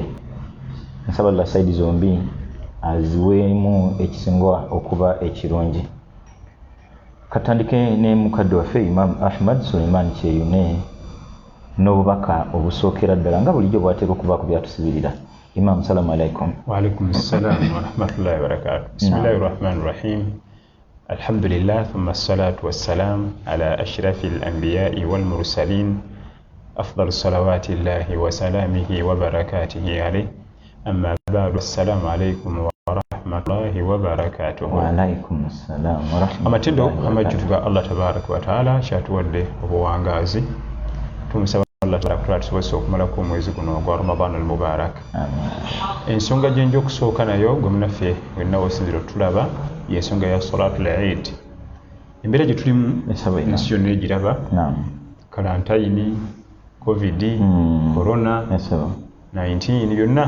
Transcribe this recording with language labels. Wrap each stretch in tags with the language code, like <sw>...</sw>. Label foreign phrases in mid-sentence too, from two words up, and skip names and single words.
<lg>Nsaba Allah saidi zombi aziweemu ekisinga okuba ekirungi. Katandike ne mukadde waffe Imam Ahmad Suleiman KYEYUNE n'obubaka obusookera ddala nga bulijjo bwateeka okubaako byatusibirira.</lg> <ar>إمام، سلام عليكم. وعليكم السلام ورحمة الله وبركاته. بسم الله الرحمن الرحيم. الحمد لله ثم الصلاة والسلام على أشرف الأنبياء والمرسلين أفضل صلوات الله وسلامه وبركاته عليه. أما بعد، السلام عليكم ورحمة الله وبركاته. وعليكم السلام ورحمة الله.</ar> <lg>Amatendo amajjutuga</lg> <ar>الله تبارك وتعالى</ar> <lg>kyatuwadde obuwangazi. Tumusaba</lg> <ar>الله تبارك</ar> <lg>tusobose okumalako omwezi guno ogwa Ramadan al-Mubarak. Ensonga gye nja okusooka nayo gwe munaffe wenna wosinzira otulaba y'ensonga ya Salatul Eid. Embeera gye tulimu ensi yonna egiraba, kalantayini, covid, corona 19 byonna.</lg>